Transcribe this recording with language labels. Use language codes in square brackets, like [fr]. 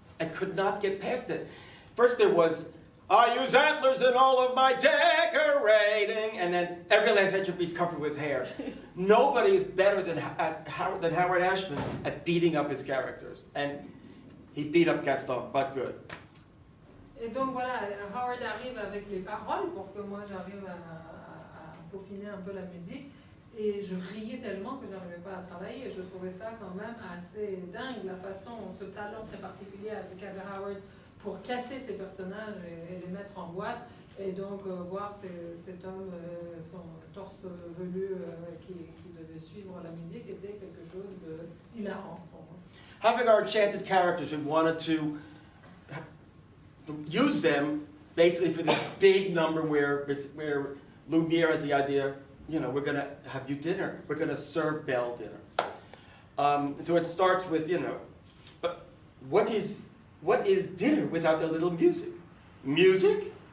[en] I could not get past it. First there was, I use antlers in all of my decorating, and then every last inch of me's covered with hair. Nobody is better than Howard Ashman at beating up his characters, and he beat up Gaston, but good. [fr] Et donc voilà, Howard arrive avec les paroles pour que moi j'arrive à peaufiner un peu la musique. Et je riais tellement que je n'arrivais pas à travailler. Je trouvais ça quand même assez dingue, la façon, ce talent très particulier qu'avait Howard pour casser ses personnages et les mettre en boîte. Et donc voir cet homme, son torse velu qui devait suivre la musique était quelque chose d'hilarant pour moi. [en] Having our enchanted characters, we wanted to use them basically for this big number where Lumiere has the idea, we're going to have you dinner. We're going to serve Belle dinner. So it starts with, but what is dinner without the little music? Music?